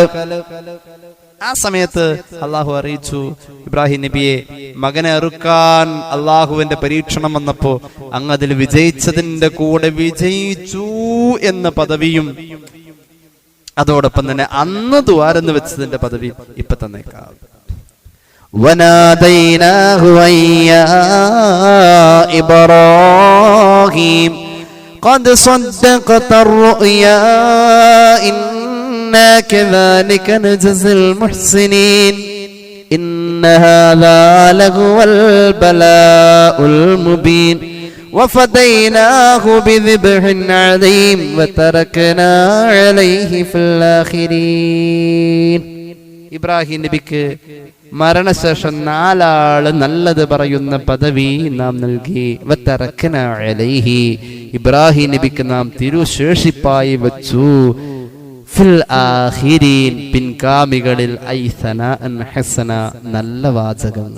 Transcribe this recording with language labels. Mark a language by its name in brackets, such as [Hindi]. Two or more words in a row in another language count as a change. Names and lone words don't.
[Malayalam] ആ സമയത്ത് അള്ളാഹു അറിയിച്ചു ഇബ്രാഹിം നബിയെ, മകനെ അറുക്കാൻ അള്ളാഹുവിന്റെ പരീക്ഷണം വന്നപ്പോ അങ്ങ് അതിൽ വിജയിച്ചതിന്റെ കൂടെ വിജയിച്ചു എന്ന പദവിയും അതോടൊപ്പം തന്നെ അന്ന് ദ്വാരെന്ന് വെച്ചതിന്റെ പദവിയും ഇപ്പൊ തന്നേക്കാം. [Arabic] وناديناه أن يا إبراهيم قد صدقت الرؤيا إنا كذلك نجزي المحسنين إن هذا لهو البلاء المبين وفديناه بذبح عظيم وتركنا عليه في الآخرين. [Malayalam] ഇബ്രാഹിം നബിക്ക് മരണശേഷം നാലാള് നല്ലത് പറയുന്ന പദവി നാം നൽകി. [Arabic] وتركنا عليه. [Malayalam] ഇബ്രാഹിം നബിക്ക് നാം തിരുശേഷിപ്പായി വെച്ചു. [Arabic] في الآخرين. [Malayalam] പിൻകാമികളിൽ [Arabic] ثناء حسنا, [Malayalam] നല്ല വാചകങ്ങൾ.